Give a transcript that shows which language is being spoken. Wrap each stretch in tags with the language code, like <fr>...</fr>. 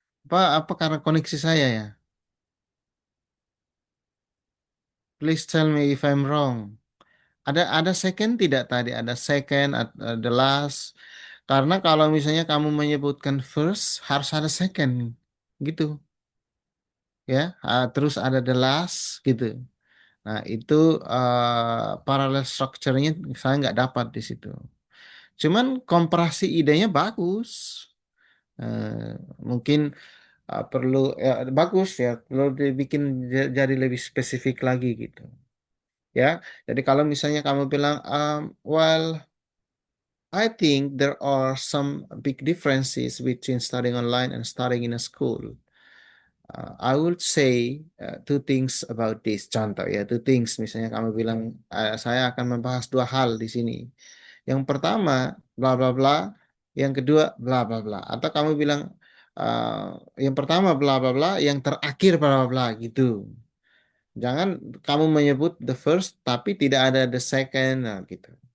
<id>Apa karena koneksi saya ya?</id> <en>Please tell me if I'm wrong.</en> <id>Ada second tidak tadi? Ada second, the last. Karena kalau misalnya kamu menyebutkan first, harus ada second, gitu ya. Terus ada the last, gitu. Nah itu parallel structure-nya saya nggak dapat di situ. Cuman komparasi idenya bagus. Eh, Mungkin perlu ya, bagus ya, perlu dibikin jadi lebih spesifik lagi gitu. Ya, jadi kalau misalnya kamu bilang,</id> <en>well, I think there are some big differences between studying online and studying in a school. I would say two things about this.</en> <id>Contoh ya,</id> <en>two things.</en> <id>Misalnya kamu bilang, saya akan membahas dua hal di sini. Yang pertama, bla bla bla. Yang kedua, bla bla bla. Atau kamu bilang, yang pertama bla bla bla, yang terakhir bla bla bla gitu. Jangan kamu menyebut the first, tapi tidak ada the second, nah, gitu.</id>